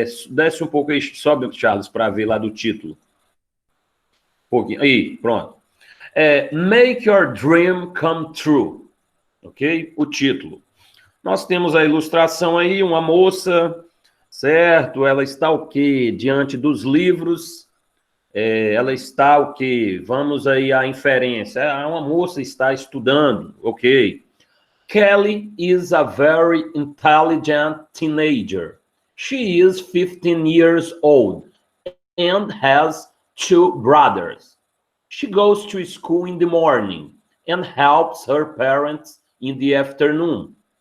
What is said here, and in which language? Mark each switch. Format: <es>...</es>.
<pt>Desce um pouco aí, sobe, Charles, para ver lá do título. Um pouquinho. Aí, pronto.</pt> <en>Make your dream come true.</en> <pt>Ok? O título. Nós temos a ilustração aí, uma moça, certo? Ela está o quê? Diante dos livros. Ela está o quê? Vamos aí à inferência. Uma moça está estudando. Ok.</pt> <en>Kelly is a very intelligent teenager. She is 15 years old and has 2 brothers. She goes to school in the morning and helps her parents in the afternoon.</en>